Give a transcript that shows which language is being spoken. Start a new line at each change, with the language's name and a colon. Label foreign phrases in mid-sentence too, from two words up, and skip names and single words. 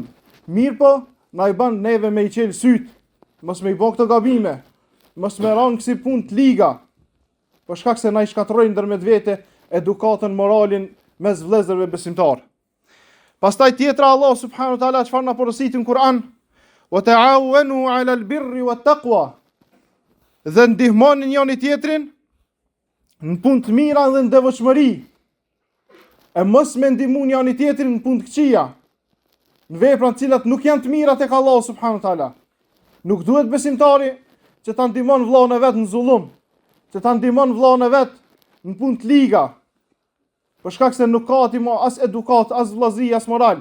Albanian: Mirë po, na I bën neve me I qel syt, mos me I bën këto gabime, mos me rang si punë të liga, për shkak se na I shkatërrojnë ndërmjet vete edukatën, moralin mes vëllezërve besimtar. Pastaj tjetra
Arabic: الله سبحانه وتعالى
Albanian: çfarë na porositë në Kur'an?
Arabic: وتعاونوا على البر والتقوى.
Albanian: Dhe ndihmoni njëri tjetrin në punë të mira dhe në devotshmëri. E mos me ndihmu njëri tjetrin në punë të këqija, në vepra të cilat nuk janë të mira tek
Arabic: الله سبحانه وتعالى.
Albanian: Nuk duhet besimtari që ta ndihmon vllahun e vet në zullum, që ta ndihmon vllahun e vet në punë të liga, për shkak se nuk ka aty as edukat, as vllazëri, as moral.